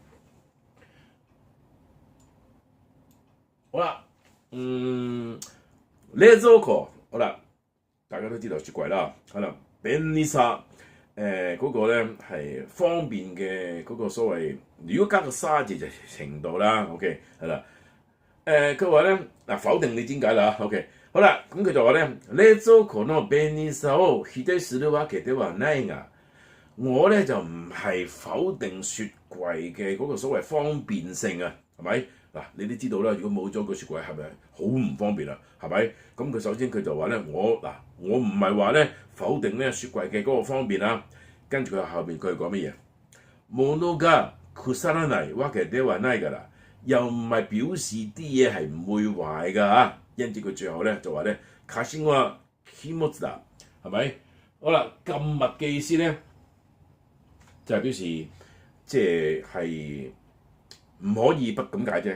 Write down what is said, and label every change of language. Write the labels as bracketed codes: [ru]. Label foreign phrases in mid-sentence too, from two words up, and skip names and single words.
[yue] 好啦，冷蔵庫，好啦，大家都知道雪櫃啦，可能便利さ嗰個咧係方便嘅嗰個所謂，如果加個沙字就程度啦 ，OK 係啦。佢話咧否定你點解啦 ？OK， 好啦，咁佢就話咧， [ja] 冷蔵庫の便利さを否定するわけではないが， [yue] 我咧就唔係否定雪櫃嘅嗰個所謂方便性啊，係咪？嗱，你都知道啦，如果冇咗個雪櫃係咪好唔方便啊？係咪？咁佢首先佢就話咧，我唔係話咧否定咧雪櫃嘅嗰個方便啊，跟住佢後邊佢講乜嘢？ [ja] 物が腐らないわけではない [yue] 㗎啦，又唔係表示啲嘢係唔會壞㗎嚇。因此佢最後咧就話咧，卡先話 [ja] 禁物だ， [yue] 係咪？好啦，禁物嘅意思咧就係表示即係唔可以不咁解啫。